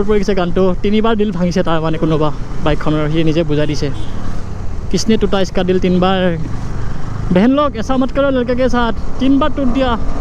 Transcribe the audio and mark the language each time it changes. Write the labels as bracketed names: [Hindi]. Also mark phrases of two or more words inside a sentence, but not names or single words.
[Assamese] পৰি গৈছে গানটো 3 বাৰ দিল ভাঙিছে তাৰ মানে কোনোবা বাইকখনৰ সি নিজে বুজাই দিছে [Hindi] किसने टूटा इसका दिल 3 बार बहन लोग ऐसा मत करो लड़के के साथ 3 बार टूट दिया